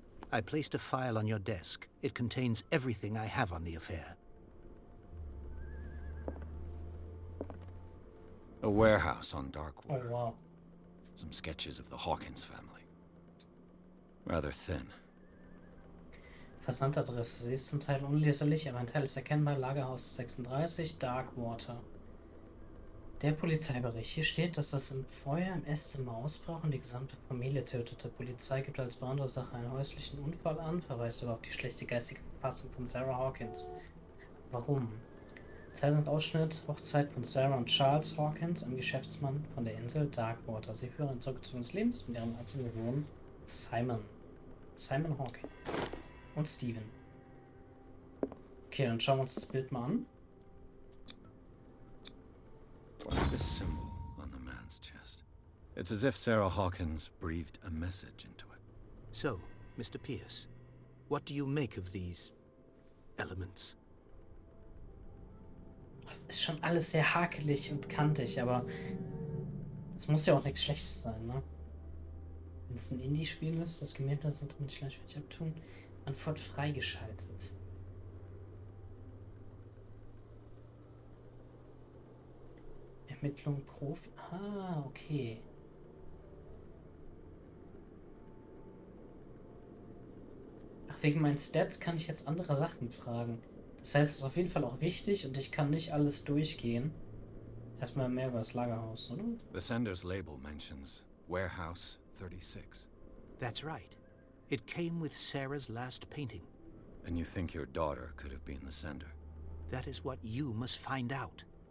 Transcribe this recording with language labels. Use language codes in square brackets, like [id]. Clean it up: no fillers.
[en] I placed a file on your desk. It contains everything I have on the affair. A warehouse on Oh, Darkwater. wow. Some sketches of the Hawkins family. Rather thin. [de] Versandadresse. Sie ist zum Teil unleserlich, aber ein Teil ist erkennbar. Lagerhaus 36, Darkwater. Der Polizeibericht. Hier steht, dass das im Feuer im Esszimmer ausbrach und die gesamte Familie tötete. Polizei gibt als Brandursache einen häuslichen Unfall an, verweist aber auf die schlechte geistige Verfassung von Sarah Hawkins. Warum? Zeit und Ausschnitt: Hochzeit von Sarah und Charles Hawkins, einem Geschäftsmann von der Insel Darkwater. Sie führen ein zurückgezogenes Lebens mit ihrem einzigen Sohn Simon. Simon Hawkins. Und Steven. Okay, dann schauen wir uns das Bild mal an. [en] What's this symbol on the man's chest? It's as if Sarah Hawkins breathed a message into it. So, Mr. Pierce, what do you make of these elements? [de] Das ist schon alles sehr hakelig und kantig, aber es muss ja auch nichts Schlechtes sein, ne? Wenn es ein Indie-Spiel ist, das gemäht ist, wird man nicht gleich abtun. Antwort freigeschaltet. Ermittlung Profi. Ah, okay. Ach, wegen meinen Stats kann ich jetzt andere Sachen fragen. Das heißt, es ist auf jeden Fall auch wichtig und ich kann nicht alles durchgehen. Erstmal mehr über das Lagerhaus, oder? [en] The sender's label mentions Warehouse 36. That's right. It came with Sarah's last painting. And you think your daughter could have been the sender? That is what you must find out.